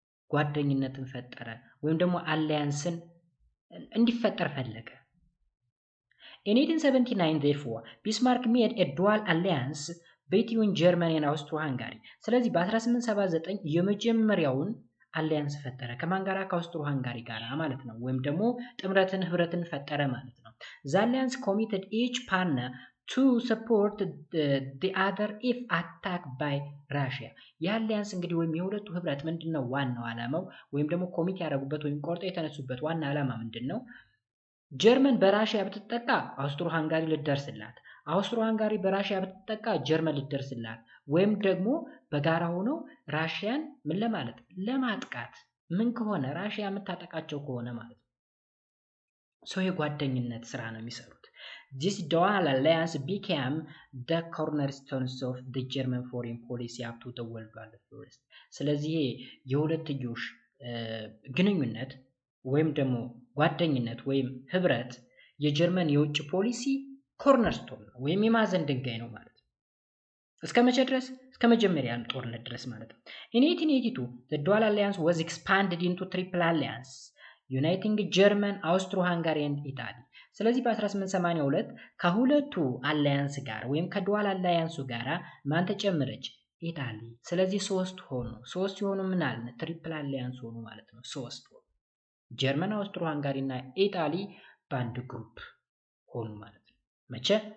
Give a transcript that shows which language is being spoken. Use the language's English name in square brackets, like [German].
[Amharic] ጓደኝነትን ፈጠረ ወይም ደግሞ አላያንስን እንዲፈጠር ፈለገ። [English] In 1879 therefore Bismarck made a dual alliance between Germany and Austro-Hungary. [Amharic] ስለዚህ በ1879 የመጀመሪያውን አሊያንስ ፈጠረ ከማን ጋራ? ከአውስትሮ-ሃንጋሪ ጋራ ማለት ነው። ወይም ደግሞ ጥምረትን ህብረትን ፈጠረ ማለት ነው። [English] The alliance committed each partner to support the other if attacked by Russia. [Amharic] የአሊያንስ እንግዲህ ወይም የሁለቱ ህብረት ምንድነው ዋናው ዓላማው ወይም ደግሞ ኮሚት ያደረጉበት ወይም ቆርጦ የተነሱበት ዋና ዓላማ ምንድነው? ጀርመን በራሽያ ብትጠቃ አውስትሮ ሃንጋሪ ልደርስላት፣ አውስትሮ ሃንጋሪ በራሽያ ብትጠቃ ጀርመን ልደርስላት፣ ወይም ደግሞ በጋራ ሆነው ራሽያን ምን ለማለት ለማጥቃት ምን ከሆነ ራሽያ የምታጠቃቸው ከሆነ ማለት ነው። ሰው የጓደኝነት ስራ ነው የሚሰሩት። [English] This dual alliance became the cornerstones of the German foreign policy up to the World War I. [Amharic] ስለዚህ የሁለትዮሽ ግንኙነት ወይም ደግሞ ጓደኝነት ወይም ህብረት የጀርመን የውጭ ፖሊሲ ኮርነርስቶን ነው ወይም የማዕዘን ድንጋይ ነው ማለት ነው። እስከ መቼ ድረስ? እስከ መጀመሪያ ጦርነት ድረስ ማለት ነው። [English] In 1882 the dual alliance was expanded into triple alliance uniting German, Austro-Hungary and Italy. [Amharic] ስለዚህ በ1882 ከሁለቱ አላያንስ ጋር ወይም ከዱዋል አላያንሱ ጋር ማን ተጨመረች? ኢጣሊ። ስለዚህ ሶስት ሆኑ። ሶስት ሲሆኑ ምን አለ? ትሪፕል አላያንስ ሆኑ ማለት ነው። ሶስት ሆኑ። ጀርመን፣ አውስትሮ ሃንጋሪ እና ኢጣሊ በአንድ ግሩፕ ሆኑ ማለት ነው። መቼ?